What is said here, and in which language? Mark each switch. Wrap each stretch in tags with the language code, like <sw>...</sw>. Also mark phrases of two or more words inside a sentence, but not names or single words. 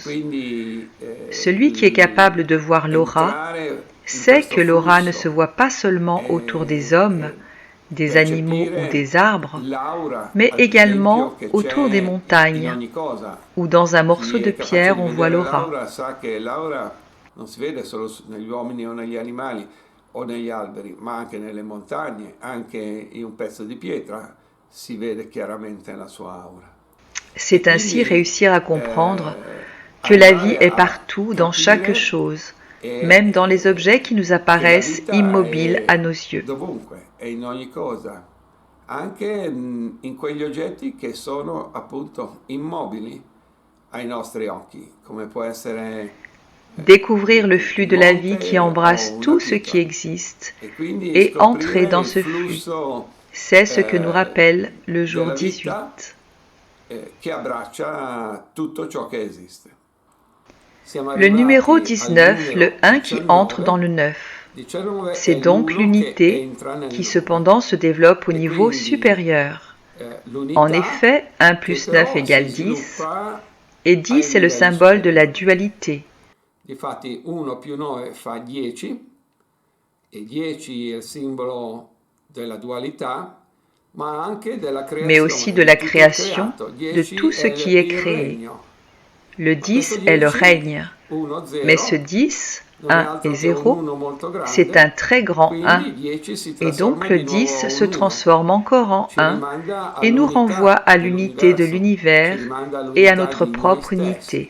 <fr>Celui qui est capable de voir l'aura sait que l'aura ne se voit pas seulement autour des hommes, des animaux ou des arbres, mais également autour des montagnes, où dans un morceau de pierre on voit l'aura.</fr> <it>O negli alberi, ma anche nelle montagne, anche in un pezzo di pietra, si vede chiaramente la sua aura.</it> <fr>C'est ainsi réussir à comprendre que la vie est partout, dans chaque chose, même dans les objets qui nous apparaissent immobiles à nos yeux.</fr> <it>Dovunque e in ogni cosa, anche in quegli oggetti che sono appunto immobili ai nostri occhi, come può essere</it> <fr>découvrir le flux de la vie qui embrasse tout ce qui existe et entrer dans ce flux. C'est ce que nous rappelle le jour 18. Le numéro 19, le 1 qui entre dans le 9. C'est donc l'unité qui cependant se développe au niveau supérieur. En effet, 1 plus 9 égale 10, et 10 est le symbole de la dualité.</fr> <it>Difatti 1 più 9 fa 10 e 10 è il simbolo della dualità, ma anche della creazione,</it> <fr>mais aussi de la création de tout ce qui est créé. Le 10 est le règne, mais ce 10, 1 et 0, c'est un très grand 1, et donc le 10 se transforme encore en 1 et nous renvoie à l'unité de l'univers et à notre propre unité.</fr>